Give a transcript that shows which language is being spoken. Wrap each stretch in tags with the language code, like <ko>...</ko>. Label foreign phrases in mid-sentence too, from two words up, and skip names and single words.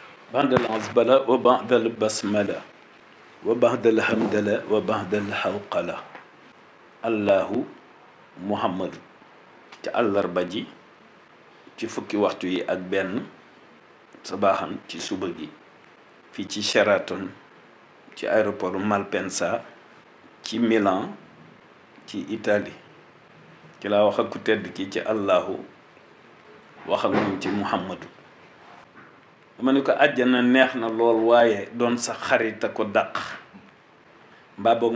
<ar>بعد العزبلة وبعد البسملة وبعد الحمدلة وبعد الحوقلة الله محمد</ar> <wo>ci àllarba ji ci fukki waxtu yi ak benn sabaaxan ci suba gi fii ci Sheraton ci aéroport Malpensa ci Milan ci Italie ci laa wax ak ku tedd ki ci allahu wax ak moom ci muhammadu dama ni ko àjjana neex na lool waaye doon sa xarit a ko dàq mbaa boog</wo>